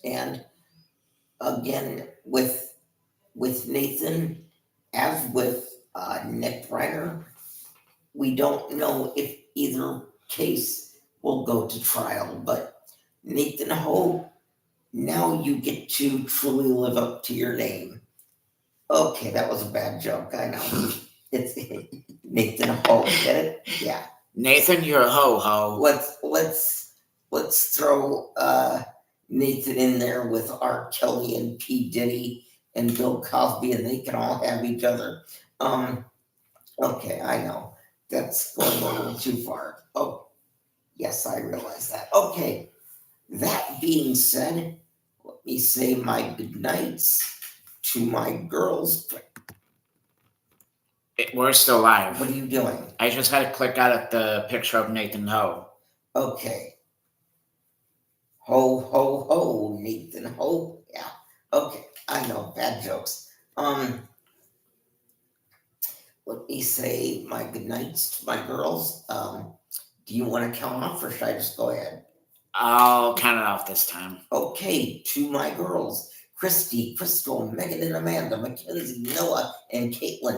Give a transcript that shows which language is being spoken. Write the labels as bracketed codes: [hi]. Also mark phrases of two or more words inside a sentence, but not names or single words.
[en] And again, with Nathan, as with Nick Reiner, we don't know if either case will go to trial. But Nathan Ho, now you get to truly live up to your name. Okay, that was a bad joke, I know. It's Nathan Ho, get it? Yeah. Nathan, you're a ho-ho. Let's throw Nathan in there with R. Kelly and P. Diddy and Bill Cosby, and they can all have each other. Okay, I know. That's going a little too far. Oh, yes, I realize that. Okay, that being said, let me say my good nights to my girls. We're still live. What are you doing? I just had to click out of the picture of Nathan Ho. Okay. Ho, ho, ho, Nathan Ho. Yeah. Okay, I know, bad jokes. Let me say my good nights to my girls. Do you want to count off, or should I just go ahead? I'll count it off this time. Okay, to my girls, Christy, Crystal, Megan and Amanda, Mackenzie, Noah, and Caitlin.